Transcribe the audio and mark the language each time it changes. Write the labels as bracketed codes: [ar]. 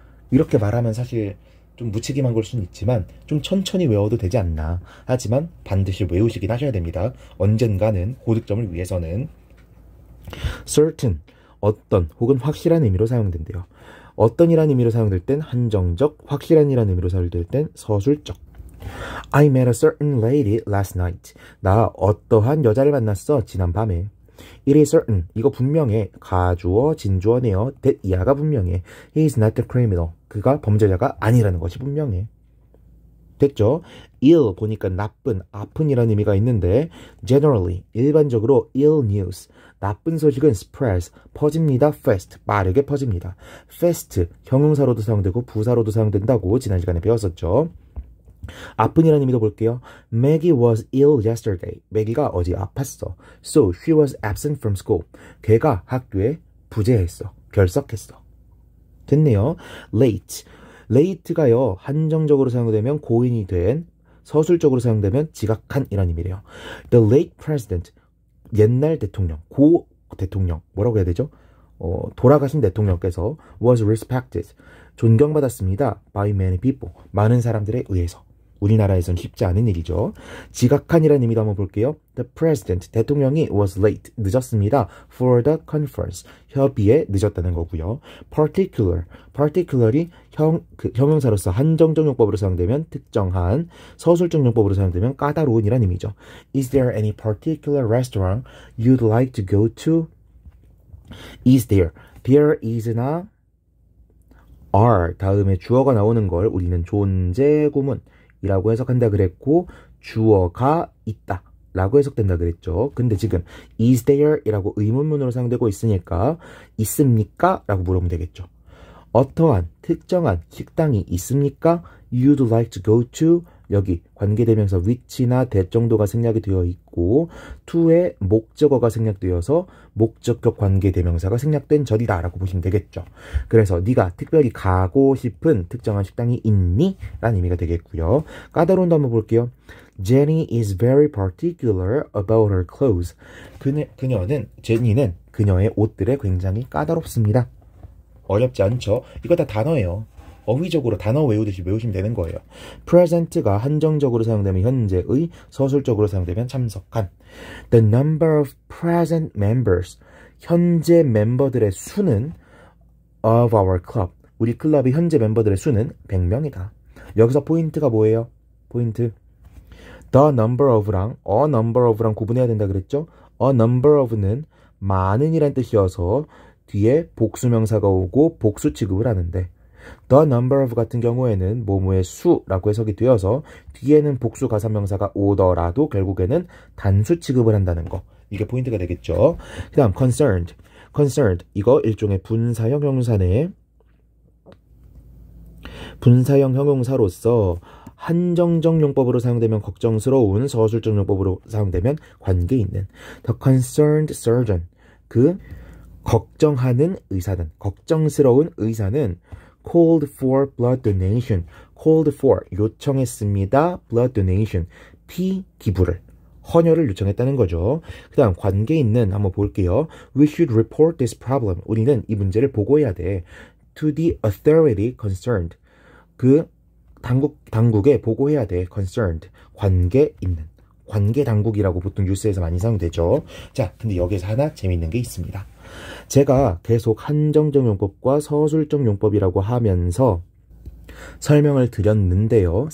[ko] 이렇게 말하면 사실 좀 무책임한 걸 수는 있지만 좀 천천히 외워도 되지 않나. 하지만 반드시 외우시긴 하셔야 됩니다. 언젠가는 고득점을 위해서는. certain, 어떤 혹은 확실한 의미로 사용된대요. 어떤이라는 의미로 사용될 땐 한정적, 확실한이라는 의미로 사용될 땐 서술적. [en] I met a certain lady last night. [ko] 나 어떠한 여자를 만났어 지난 밤에. [en] It is certain. [ko] 이거 분명해. 가주어, 진주어네요. that 이하가 분명해. [en] He is not the criminal. [ko] 그가 범죄자가 아니라는 것이 분명해. 됐죠? ill 보니까 나쁜, 아픈이라는 의미가 있는데 generally, 일반적으로 ill news, 나쁜 소식은 spreads, 퍼집니다. fast, 빠르게 퍼집니다. fast, 형용사로도 사용되고 부사로도 사용된다고 지난 시간에 배웠었죠. 아픈이라는 의미도 볼게요. [en] Maggie was ill yesterday. [ko] 매기가 어제 아팠어. [en] So she was absent from school. [ko] 걔가 학교에 부재했어. 결석했어. 됐네요. late. late가요. 한정적으로 사용되면 고인이 된, 서술적으로 사용되면 지각한 이란 의미래요. [en] The late president. [ko] 옛날 대통령, 고 대통령. 뭐라고 해야 되죠? 돌아가신 대통령께서 was respected. 존경받았습니다. by many people. 많은 사람들에 의해서. 우리나라에선 쉽지 않은 일이죠. 지각한이라는 의미도 한번 볼게요. The president, 대통령이 was late, 늦었습니다. for the conference, 협의에 늦었다는 거고요. particular, particular이 형용사로서 한정적 용법으로 사용되면 특정한, 서술적 용법으로 사용되면 까다로운이라는 의미죠. [en] Is there any particular restaurant you'd like to go to? [ko] Is there, there is나 are 다음에 주어가 나오는 걸 우리는 존재 구문 이라고 해석한다 그랬고 주어가 있다 라고 해석된다 그랬죠. 근데 지금 is there 이라고 의문문으로 사용되고 있으니까 있습니까? 라고 물어보면 되겠죠. 어떠한 특정한 식당이 있습니까? You'd like to go to 여기 관계대명사 which나 that 정도가 생략이 되어 있고 to의 목적어가 생략되어서 목적격 관계대명사가 생략된 절이다 라고 보시면 되겠죠. 그래서 네가 특별히 가고 싶은 특정한 식당이 있니? 라는 의미가 되겠고요. 까다로운도 한번 볼게요. [en] Jenny is very particular about her clothes. [ko] 제니는 그녀의 옷들에 굉장히 까다롭습니다. 어렵지 않죠? 이거 다 단어예요. 어휘적으로 단어 외우듯이 외우시면 되는 거예요. present가 한정적으로 사용되면 현재의, 서술적으로 사용되면 참석한. The number of present members, 현재 멤버들의 수는 of our club, 우리 클럽의 현재 멤버들의 수는 100명이다. 여기서 포인트가 뭐예요? 포인트. The number of랑 a number of랑 구분해야 된다 그랬죠? A number of는 많은 이란 뜻이어서 뒤에 복수명사가 오고 복수 취급을 하는데 the number of 같은 경우에는 뭐뭐의 수라고 해석이 되어서 뒤에는 복수 가사명사가 오더라도 결국에는 단수 취급을 한다는 거. 이게 포인트가 되겠죠. 그 다음 concerned. concerned 이거 일종의 분사형 형용사네. 분사형 형용사로서 한정적 용법으로 사용되면 걱정스러운, 서술적 용법으로 사용되면 관계 있는. [en] The concerned surgeon. 그 걱정하는 의사는, 걱정스러운 의사는 called for blood donation. [ko] called for 요청했습니다. blood donation 피 기부를, 헌혈을 요청했다는 거죠. 그 다음 관계 있는 한번 볼게요. [en] We should report this problem. [ko] 우리는 이 문제를 보고해야 돼. [en] To the authority concerned. [ko] 그 당국에 보고해야 돼. concerned 관계 있는, 관계 당국이라고 보통 뉴스에서 많이 사용되죠. 자, 근데 여기서 하나 재밌는 게 있습니다. 제가 계속 한정적 용법과 서술적 용법이라고 하면서 설명을 드렸는데요.